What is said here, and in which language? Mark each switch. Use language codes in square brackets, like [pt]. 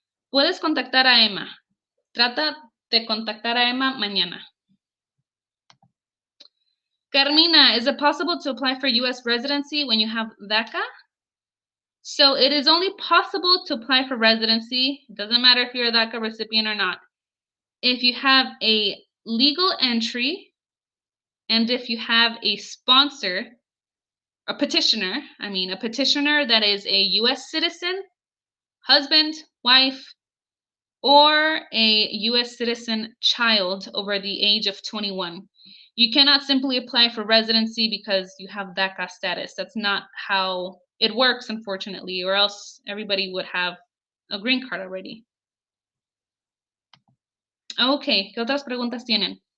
[es] Puedes contactar a Emma. Trata de contactar a Emma mañana. [en] Carmina, is it possible to apply for U.S. residency when you have DACA? So it is only possible to apply for residency. It doesn't matter if you're a DACA recipient or not. If you have a legal entry and if you have a sponsor, a petitioner that is a U.S. citizen, husband, wife, or a U.S. citizen child over the age of 21. You cannot simply apply for residency because you have DACA status. That's not how it works, unfortunately, or else everybody would have a green card already. [es] Okay, ¿qué otras preguntas tienen?